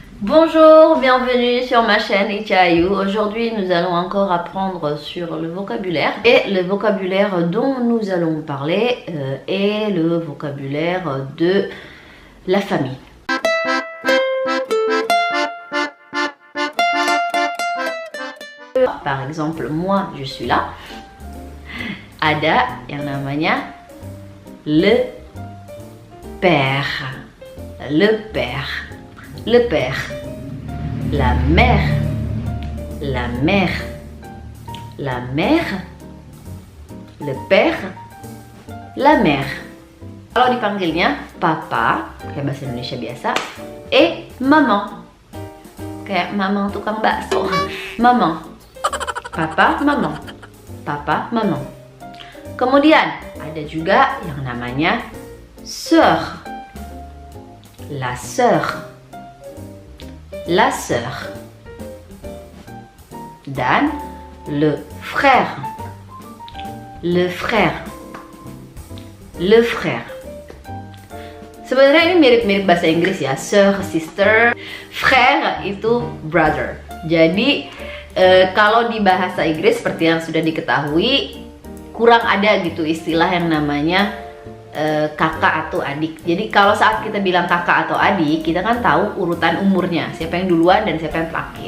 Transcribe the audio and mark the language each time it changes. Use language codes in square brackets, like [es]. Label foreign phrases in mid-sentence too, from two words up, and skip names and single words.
[fr] Bonjour, bienvenue sur ma chaîne Ichayu. Aujourd'hui, nous allons encore apprendre sur le vocabulaire. Et le vocabulaire dont nous allons parler est le vocabulaire de la famille. Par exemple, moi, je suis là. [id] Ada yang namanya [fr] le père. Le père. Le père, la mère, la mère, la mère, le père, la mère. [id] Kalau dipanggilnya papa, kayak bahasa Indonesia biasa, maman, kayak maman tukang bakso. [fr] Maman, papa, maman, papa, maman. [id] Kemudian ada juga yang namanya sœur, [fr] la sœur. La sœur dan le frère, le frère, le frère. [id] Sebenarnya ini mirip-mirip bahasa Inggris ya, sœur, sister, frère itu brother. Jadi kalau di bahasa Inggris seperti yang sudah diketahui kurang ada gitu istilah yang namanya kakak atau adik. Jadi kalau saat kita bilang kakak atau adik, kita kan tahu urutan umurnya, siapa yang duluan dan siapa yang terakhir.